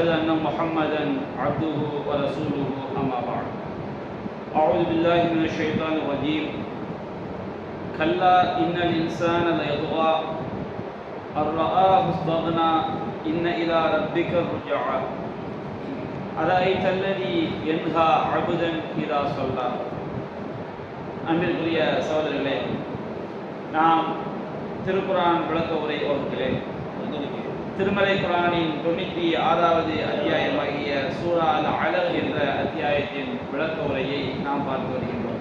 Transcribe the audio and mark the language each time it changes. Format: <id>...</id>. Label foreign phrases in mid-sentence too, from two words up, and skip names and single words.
<ar>أن محمدا عبده ورسوله أما بعد أعوذ بالله من الشيطان الرجيم كلا إن الإنسان ليطغى أن رآه استغنى إن إلى ربك الرجعى أرأيت الذي ينهى عبدا إذا صلى</ar> <ta>அன்பிற்குரிய சகோதரர்களே, நாம் திருக்குரான் விளக்க உரை வகுப்பிலே திருமலை குரானின் 96வது அத்தியாயமாகிய சூரா அல் அலக் என்ற அத்தியாயத்தின் விளக்க உரையை நாம் பார்த்து வருகின்றோம்.</ta>